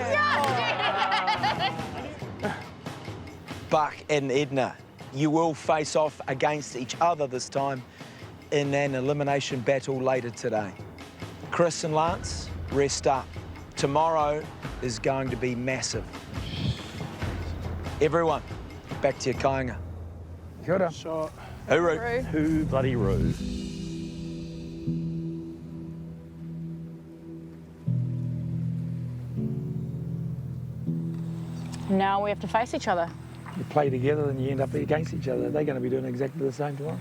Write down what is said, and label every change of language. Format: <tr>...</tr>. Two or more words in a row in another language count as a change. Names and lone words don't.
<en>Buck and Edna, you will face off against each other this time in an elimination battle later today. Chris and Lance, rest up. Tomorrow is going to be massive. Everyone, back to your kāinga.</en> <mi>Kia ora.</mi> <en>Sure. Hooroo. Who bloody roo. Now we have to face each other. You play together and you end up against each other. They're going to be doing exactly the same tomorrow.</en>